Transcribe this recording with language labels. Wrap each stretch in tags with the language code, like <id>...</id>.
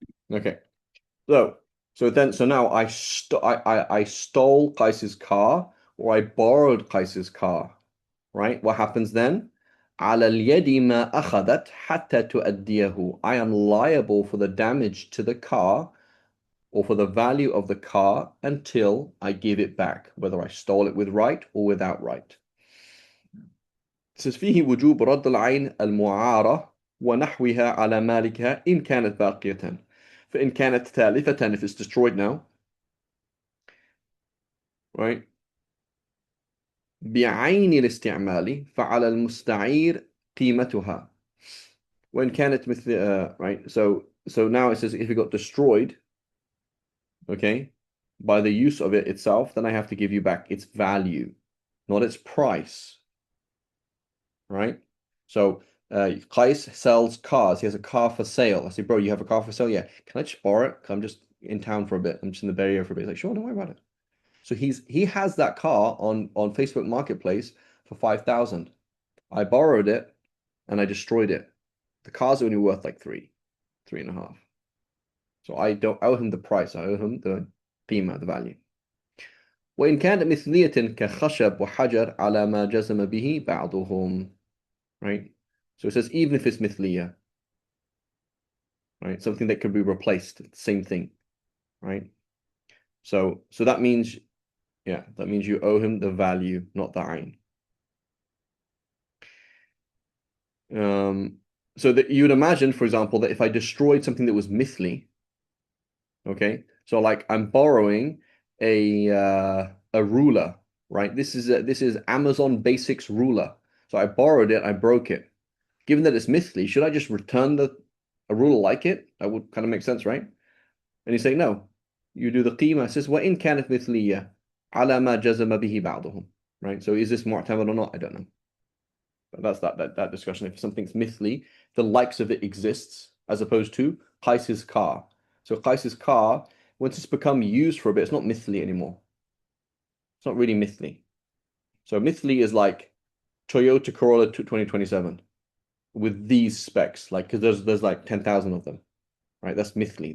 <en>Okay. So now I stole Qais's car, or I borrowed Qais's car, right? What happens then?</en> <ar>على اليد ما أخذت حتى تؤديه.</ar> <en>I am liable for the damage to the car or for the value of the car until I give it back, whether I stole it with right or without right. It says</en> <ar>فيه وجوب رد العين المعارة ونحوها على مالكها إن كانت باقية. فإن كانت تالفة,</ar> <en>if it's destroyed now, right?</en> <ar>بعين الاستعمال فعلى المستعير قيمتها. وإن كانت مثل right.</ar> <en>So now it says if it got destroyed, okay, by the use of it itself, then I have to give you back its value, not its price, right? So Qais sells cars. He has a car for sale. I say, bro, you have a car for sale? Yeah. Can I just borrow it? 'Cause I'm just in town for a bit. I'm just in the Bay Area for a bit. He's like, sure, don't worry about it. So he has that car on Facebook Marketplace for 5,000. I borrowed it and I destroyed it. The car's only worth like three and a half. So I don't owe him the price. I owe him the قيمة, the value.</en> <ar>وإن كانت مثلية كخشب وحجر على ما جزم به بعضهم, right?</ar> <en>So it says even if it's مثلية, right? Something that could be replaced, same thing, right? So that means, yeah, that means you owe him the value, not the ayn. So that you would imagine, for example, that if I destroyed something that was mithli, okay, so like I'm borrowing a ruler, right? This is Amazon Basics ruler. So I borrowed it, I broke it. Given that it's mithli, should I just return a ruler like it? That would kind of make sense, right? And you say no. You do the qima. It says</en> <ar>وَإِنْ كَانَتْ مِثْلِيَّةً عَلَى مَا جَزَمَ بِهِ بَعْضُهُم, right?</ar> <en>So is this mu'tamad or not? I don't know. But that's that discussion. If something's mithli, the likes of it exists, as opposed to Qais's car. So Qais's car, once it's become used for a bit, it's not mithli anymore. It's not really mithli. So mithli is like Toyota Corolla 2027 with these specs, like because there's like 10,000 of them, right? That's mithli.</en>